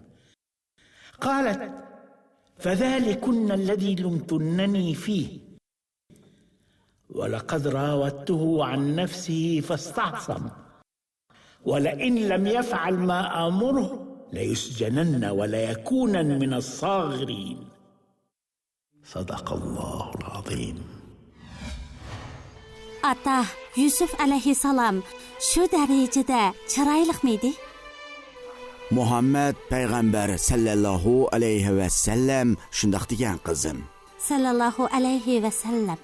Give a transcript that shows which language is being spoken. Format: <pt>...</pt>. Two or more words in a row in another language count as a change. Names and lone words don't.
<ar>قالت فذلكن الذي لمتنني فيه ولقد راودته عن نفسه فاستعصم ولئن لم يفعل ما آمره ليسجنن وليكونن من الصاغرين. صدق الله العظيم.</ar> <uz>Ata Yusuf alayhissalom shu darajada chiroylik miydi? Muhammad payg'ambar</uz> <ar>صلى الله عليه وسلم</ar> <uz>shundoq degan qizim.</uz> <ar>صلى الله عليه وسلم.</ar>